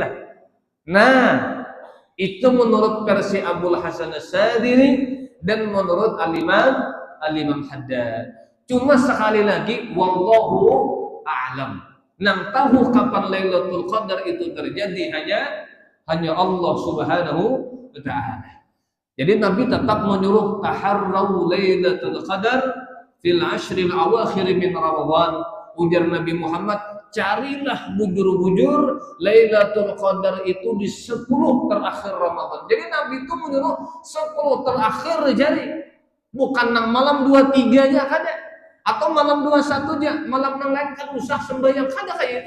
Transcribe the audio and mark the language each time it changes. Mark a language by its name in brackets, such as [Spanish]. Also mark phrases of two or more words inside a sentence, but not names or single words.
[Indonesian] Nah, itu menurut versi Abul Hasan Asy-Syadzili dan menurut Al-Imam Haddad. Cuma sekali lagi, [Arabic] والله أعلم. [Banjar] Nang tahu kapan Lailatul Qadar itu terjadi hanya Allah [Arabic] سبحانه وتعالى. [Indonesian] Jadi Nabi tetap menyuruh [Arabic] تحروا ليلة القدر في العشر الأواخر من رمضان. [Banjar] Ujar Nabi Muhammad, carilah bujur-bujur Lailatul Qadar itu di 10 terakhir Ramadan. [Indonesian] Jadi Nabi itu menyuruh 10 terakhir cari. [Banjar] Bukan nang malam 23 aja kada. Atau malam 21 aja, malam nang lain kan usah sembahyang kada kayak itu.